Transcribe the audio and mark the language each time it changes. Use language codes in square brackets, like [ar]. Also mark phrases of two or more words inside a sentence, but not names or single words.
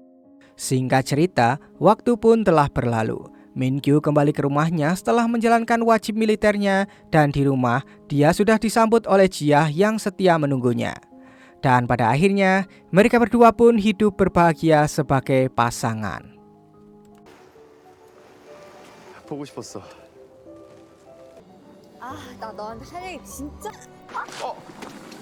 [id] Singkat cerita, waktu pun telah berlalu. Min Kyu kembali ke rumahnya setelah menjalankan wajib militernya dan di rumah dia sudah disambut oleh Jia yang setia menunggunya. Dan pada akhirnya mereka berdua pun hidup berbahagia sebagai pasangan. [ko] 보고 싶었어. 아, 나 너한테 할 얘기 진짜